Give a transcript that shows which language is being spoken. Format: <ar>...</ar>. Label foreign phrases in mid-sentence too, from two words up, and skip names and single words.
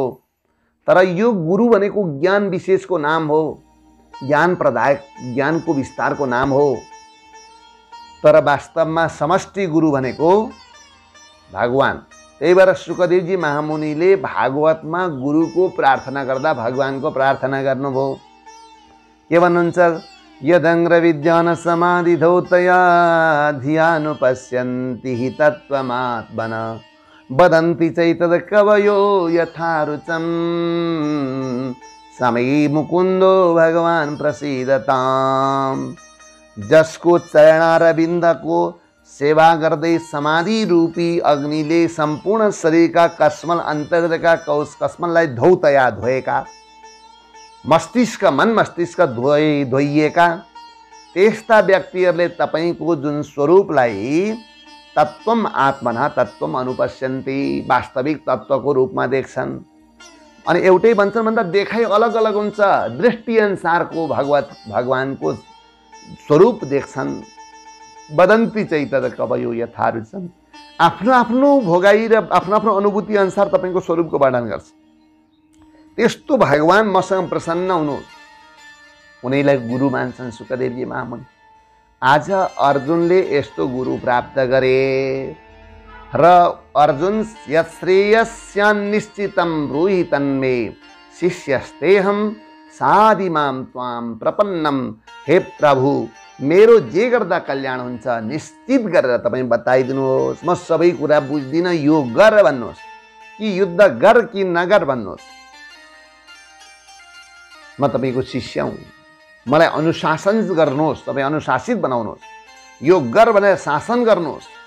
<ne>तर यो गुरु भनेको ज्ञान विशेषको नाम हो, ज्ञान प्रदायक, ज्ञानको विस्तारको नाम हो। तर वास्तवमा समष्टि गुरु भनेको भगवान। त्यही भएर शुकदेवजी महामुनिले भागवतमा गुरुको प्रार्थना गर्दा भगवानको प्रार्थना गर्नुभयो। के भन्नुहुन्छ?</ne> <sa>यदङ्ग्र विद्यान समाधिधौ तया धियानुपश्यन्ति हि तत्त्वमात्मन वदन्ति चैतद कवयो यथा रुचं समय मुकुन्दो भगवान प्रसीदताम्।</sa> <ne>जसको चरणारविन्दको सेवा गर्दै समाधि रूपी अग्निले सम्पूर्ण शरीरका कस्मल अन्तर्गतका कस्मललाई धौतया धोएका, मस्तिष्क मन मस्तिष्क धोइएका त्यस्ता व्यक्तिहरूले तपाईको जुन स्वरूपलाई</ne> <sa>तत्त्वम आत्मना तत्त्वम अनुपश्यन्ति,</sa> <ne>वास्तविक तत्त्वको रूपमा देख्छन्। अनि एउटै भन्छन् भन्दा देखाइ अलग अलग हुन्छ, दृष्टि अनुसारको भगवानको स्वरूप देख्छन्।</ne> <sa>वदन्ति चैतद कवयो यथा रुचं,</sa> <ne>आफ्नो आफ्नो भोगाई र आफ्नो आफ्नो अनुभूति अनुसार तपाईको स्वरूपको वर्णन गर्छ। त्यस्तो भगवान मसँग प्रसन्न हुनुहोस्, उनीलाई गुरु मान्छन् शुकदेवजी महामुनि। आज अर्जुनले यस्तो गुरु प्राप्त गरे र अर्जुन</ne> <sa>यश्रेयस्यान्निश्चितं ब्रूहि तन्मे शिष्यस्तेहं साधिमां त्वां प्रपन्नम।</sa> <ne>हे प्रभु, मेरो जे गर्दा कल्याण हुन्छ निश्चित गरेर तपाईँ बताइदिनुहोस्। म सबै कुरा बुझ्दिनँ, यो गर भन्नुहोस् कि युद्ध गर कि नगर भन्नुहोस्। म तपाईको शिष्य हुँ, मलाई अनुशासन गर्नुहोस्, तपाईँ अनुशासित बनाउनुहोस्, यो गर भनेर शासन गर्नुहोस्।</ne>